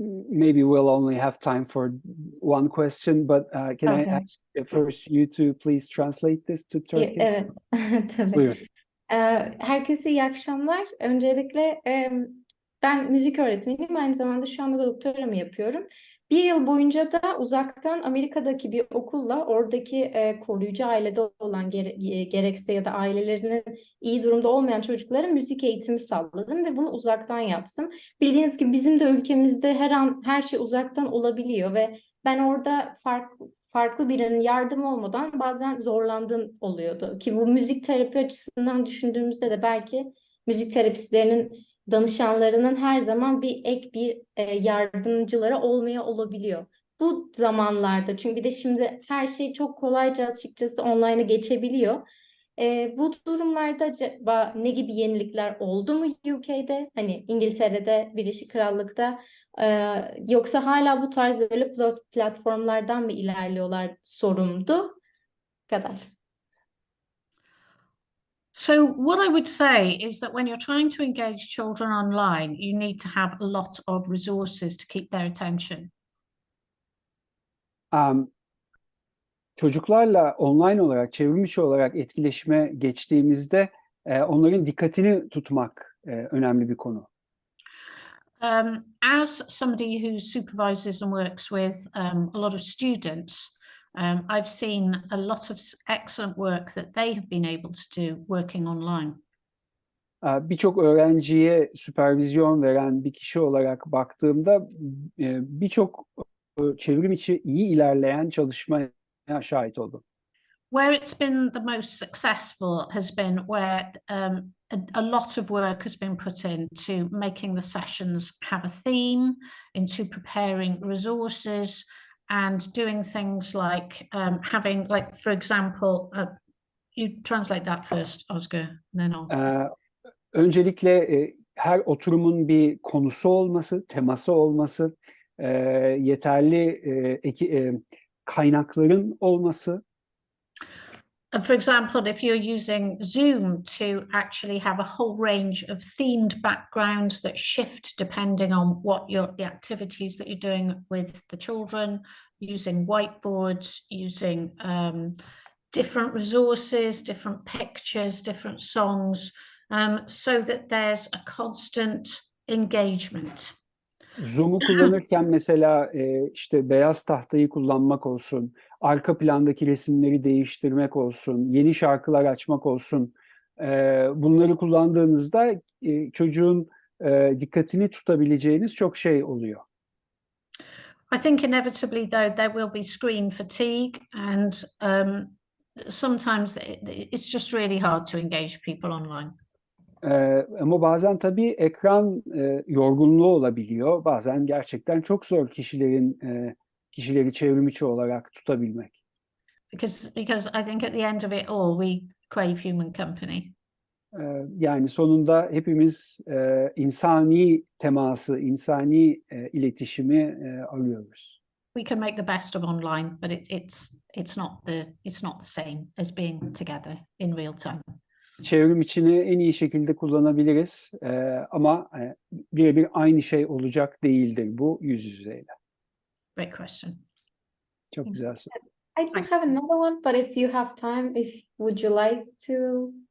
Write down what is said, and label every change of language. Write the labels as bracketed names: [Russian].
[English] Maybe we'll only have time for one question, but can I ask first you to please translate this to Turkish? [Turkish] Evet, tabii. Buyurun. Herkese iyi akşamlar. Öncelikle ben müzik öğretmeniyim. Aynı zamanda şu anda doktoramı yapıyorum. Bir yıl boyunca da uzaktan Amerika'daki bir okulla oradaki koruyucu ailede olan gerekse ya da ailelerinin iyi durumda olmayan çocuklara müzik eğitimi sağladım ve bunu uzaktan yaptım. Bildiğiniz gibi bizim de ülkemizde her an her şey uzaktan olabiliyor ve ben orada farklı birinin yardımı olmadan bazen zorlandığım oluyordu. Ki bu müzik terapi açısından düşündüğümüzde de belki müzik terapistlerinin danışanlarının her zaman bir yardımcıları olabiliyor. Bu zamanlarda, çünkü bir de şimdi her şey çok kolayca açıkçası online'a geçebiliyor. Bu durumlarda acaba ne gibi yenilikler oldu mu UK'de, hani İngiltere'de, Birleşik Krallık'ta, yoksa hala bu tarz böyle platformlardan mı ilerliyorlar sorumdu? Bu kadar. [English] So what I would say is that when you're trying to engage children online, you need to have a lot of resources to keep their attention. [Turkish] Çocuklarla online olarak, çevrimiçi olarak etkileşime geçtiğimizde onların dikkatini tutmak önemli bir konu. [English] As somebody who supervises and works with a lot of students, I've seen a lot of excellent work that they have been able to do working online. [Turkish] Birçok öğrenciye süpervizyon veren bir kişi olarak baktığımda birçok çevrim içi iyi ilerleyen çalışmaya şahit oldum. [English] Where it's been the most successful has been where a lot of work has been put into making the sessions have a theme, into preparing resources, and doing things like having, like, for example, you translate that first, Özgür, and then I'll... [Turkish] Öncelikle her oturumun bir konusu olması, teması olması, yeterli kaynakların olması. [English] For example, if you're using Zoom to actually have a whole range of themed backgrounds that shift depending on what the activities that you're doing with the children, using whiteboards, using different resources, different pictures, different songs, so that there's a constant engagement. [Turkish] Zoom'u kullanırken mesela işte beyaz tahtayı kullanmak olsun, arka plandaki resimleri değiştirmek olsun, yeni şarkılar açmak olsun. Bunları kullandığınızda çocuğun dikkatini tutabileceğiniz çok şey oluyor. [English] I think inevitably, though, there will be screen fatigue, and sometimes it's just really hard to engage people online. [Turkish] Ama bazen tabii ekran yorgunluğu olabiliyor. Bazen gerçekten çok zor kişileri çevrim içi olarak tutabilmek. [English] Because I think at the end of it all, we crave human company. [Turkish] Yani sonunda hepimiz insani teması, insani iletişimi arıyoruz. [English] We can make the best of online, but it's not the same as being together in real time. [Turkish] Çevrim içini en iyi şekilde kullanabiliriz ama birebir aynı şey olacak değildir bu yüz yüzeyle. [English] Great question. [Turkish] Çok güzel soru. [English] I do have another one, but if you have time, would you like to?